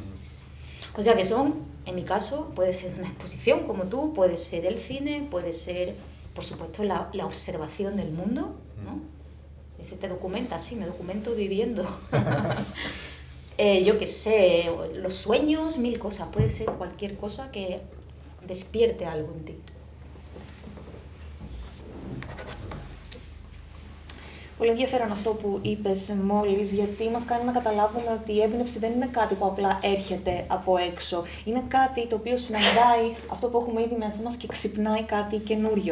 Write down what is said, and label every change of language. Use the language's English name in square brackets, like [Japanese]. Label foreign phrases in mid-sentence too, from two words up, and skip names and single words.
[Spanish] O sea que en mi caso, puede ser una exposición como tú, puede ser el cine, puede ser, por supuesto, la observación del mundo, ¿no? Ese te documenta, sí, me documento viviendo. Yo qué sé, los sueños, mil cosas, puede ser cualquier cosa que despierte algo en ti. [Greek] Πολύ ενδιαφέρον αυτό που είπες μόλις, γιατί μας κάνει να καταλάβουμε ότι η έμπνευση δεν είναι κάτι που απλά έρχεται από έξω. Είναι κάτι το οποίο συναντάει αυτό που έχουμε ήδη μέσα μας και ξυπνάει κάτι καινούριο.